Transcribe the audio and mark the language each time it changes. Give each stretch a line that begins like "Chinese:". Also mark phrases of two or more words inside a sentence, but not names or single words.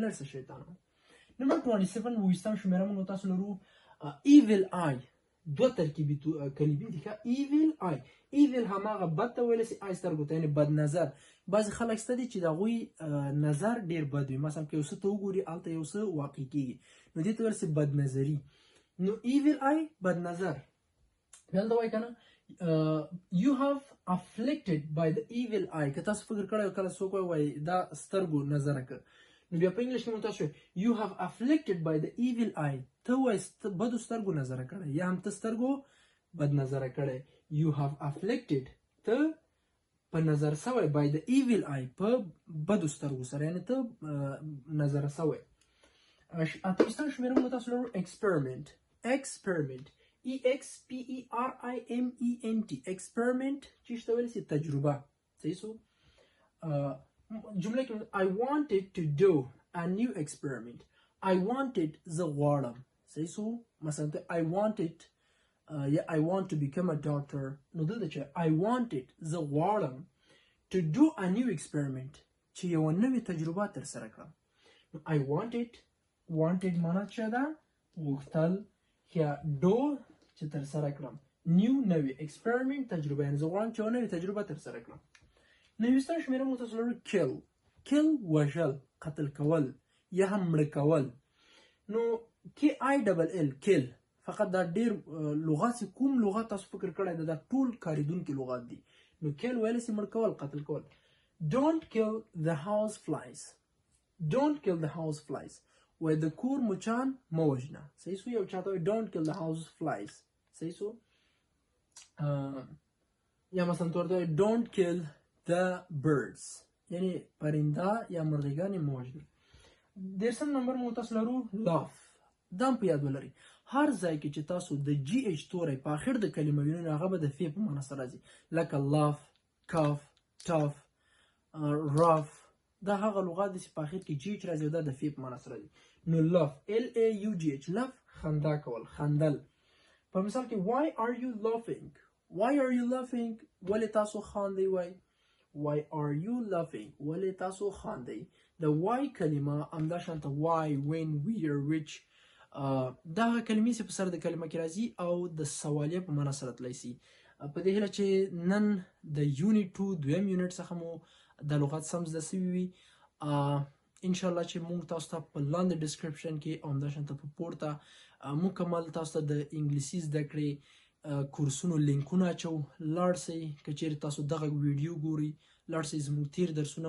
Pashto: لرې سه شیطان نمبر 27 ویستم شمیره موږ تاسو لرو
English: evil eye
Pashto: دوه ترکیبي کلمې دي ښه
English: evil eye evil
Pashto: هماغه بد ته ویلی سي آی سترګو ته یعنې بد نظر بعضې خلک شته دي چې د هغوی نظر ډېر بد وي مثلا که یو څه ته وګوري هلته یو څه واقع کېږي نو دې ته ویلی سي بد نظري نو
English: evil eye
Pashto: بد نظر بیا دلته وایي که نه
English: you have afflicted by the evil eye
Pashto: که تاسو فکر کړی کله څوک وایي دا سترګو نظره که نو بیا په انګلیش کې مو تاسو
English: you have afflicted by the evil eye
Pashto: ته وایي بدو سترګو نظره کړی یا هم ته سترګو بد نظره کړی
English: you have afflicted
Pashto: ته په نظر سوی
English: by the evil eye
Pashto: په بدو سترګو سره یعنې ته نظره سوی اتویستم شمیره مو تاسو لرو experiment
English: EXPERIMENT experiment
Pashto: چیش ته ویلی سي تجربه صحیح سو جمله کې
English: I wanted to do a new experiment I wanted
Pashto: زه غواړم صحیح سو مثلا ته
English: I wanted
Pashto: یا
English: I want to become a doctor
Pashto: نو دلته چې
English: I wanted
Pashto: زه غواړم
English: to do a new experiment
Pashto: چې یوه نوې تجربه ترسره کړم
English: I wanted
Pashto: معنا څه ده غوښتل یا do چې ترسره کړم نیو نوې experiment تجربه یعنې زه غواړم چې یوه نوې تجربه ترسره کړم نویستم شمیره مو تاسو لرو kill وژل قتل کول یا هم مړه کول نو
English: KILL kill
Pashto: فقط دا ډېر لغات چې کوم لغات تاسو فکر کړی دا ټول کارېدونکي لغات دي نو kill ویلی سي مړه کول قتل کول
English: don't kill the house flies
Pashto: وای د کور مچان مه وژنه صحیح سو یو چاته وایي
English: don't kill the house flies
Pashto: صحیح سو یا مثلا تو ورته وایي
English: don't kill the birds
Pashto: یعنی پرنده یا مرغیګانې مه وژنه دېرشم نمبر مو تاسو لرو laugh دا هم په یاد ولرئ هر ځای کې چې تاسو د GH توری په آخر د کلمه وینئ نو هغه به د فې په معنی سره راځي لکه
English: laugh cough tough rough
Pashto: دا هغه لغات دي چې په آخر کې GH راځي او دا د فې په معنی سره راځي نو
English: laugh LAUGH laugh
Pashto: خندا کول خندل په مثال کې
English: why are you laughing
Pashto: ولې تاسو خاندئ
English: why are you laughing
Pashto: ولې تاسو خاندئ د why کلمه همدا شانته
English: why when where which
Pashto: دا هغه کلمې چې په سر د کلمه کې راځي او د سوالیه په معنی سره تللی سي په دې هیله چې نن د یونټ 2 دویم یونټ څخه مو د لغات سم زده سوي وي انشاءالله چې موږ تاسو ته په لاندې ډسکرپشن کې او همدا شانته په پورته مکمل تاسو ته د انګلیسي زده کړې کورسونو لینکونه اچو لاړ شئ که چیرې تاسو دغه ویډیو ګورئ لاړ شئ زموږ تیر درسونه